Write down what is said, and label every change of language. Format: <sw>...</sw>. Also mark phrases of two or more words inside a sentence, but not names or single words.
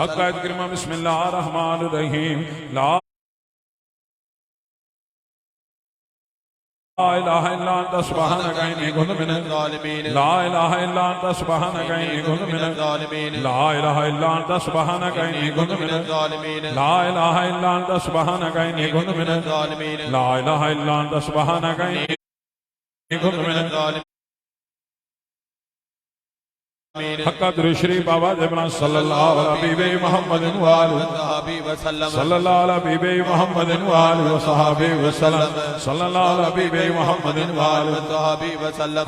<ar>حق کریم بسم اللہ الرحمن الرحیم لا الہ الا انت سبحانک انی کنت من الظالمین لا الہ الا انت سبحانک انی کنت من الظالمین لا الہ الا انت سبحانک انی کنت من الظالمین لا الہ الا انت سبحانک انی کنت من الظالمین لا الہ الا انت سبحانک انی کنت من الظالمین۔ حق قدر شریف آواز بلند صلی اللہ علیہ حبیب محمد وآلہ وصحبہ وسلم صلی اللہ علیہ حبیب محمد وآلہ وصحبہ وسلم صلی اللہ علیہ حبیب محمد وآلہ وصحبہ وسلم۔</ar>